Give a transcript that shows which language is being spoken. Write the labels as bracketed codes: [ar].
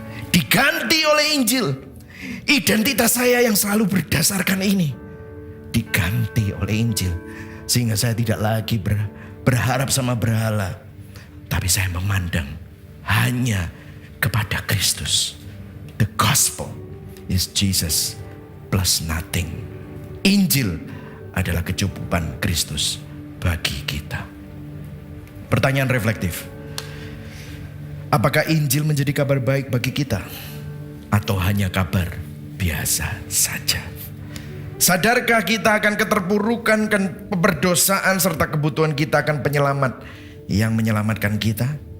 [id] Diganti oleh Injil. Identitas saya yang selalu berdasarkan ini diganti oleh Injil. Sehingga saya tidak lagi berharap sama berhala. Tapi saya memandang hanya kepada Kristus. [en] The gospel is Jesus plus nothing. [id] Injil adalah kecukupan Kristus bagi kita. Pertanyaan reflektif. Apakah Injil menjadi kabar baik bagi kita? Atau hanya kabar biasa saja? Sadarkah kita akan keterpurukan dan pemberdosaan serta kebutuhan kita akan penyelamat yang menyelamatkan kita?